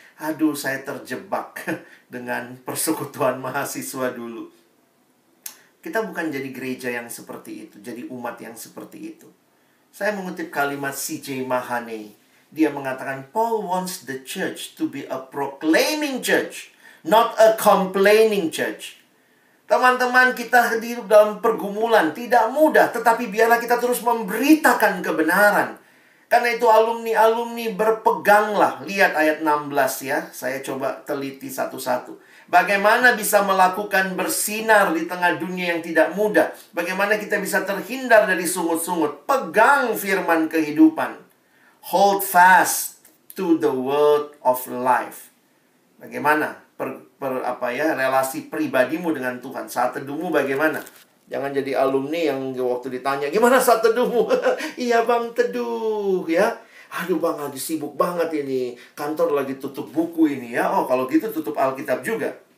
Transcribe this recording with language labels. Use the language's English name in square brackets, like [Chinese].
[Indonesian] Aduh, saya terjebak dengan persekutuan mahasiswa dulu. Kita bukan jadi gereja yang seperti itu, jadi umat yang seperti itu. Saya mengutip kalimat C.J. Mahane. Dia mengatakan, [English] Paul wants the church to be a proclaiming church, not a complaining church. [Indonesian] Teman-teman, kita hidup dalam pergumulan, tidak mudah, tetapi biarlah kita terus memberitakan kebenaran. Karena itu alumni-alumni berpeganglah. Lihat ayat 16 ya. Saya coba teliti satu-satu. Bagaimana bisa melakukan bersinar di tengah dunia yang tidak mudah. Bagaimana kita bisa terhindar dari sungut-sungut. Pegang firman kehidupan. [English] Hold fast to the word of life. [Indonesian] Bagaimana relasi pribadimu dengan Tuhan. Saat teduhmu bagaimana? Jangan jadi alumni yang waktu ditanya, gimana saat teduhmu? Iya bang, teduh ya. Aduh bang, lagi sibuk banget ini. Kantor lagi tutup buku ini ya. Oh, kalau gitu tutup Alkitab juga.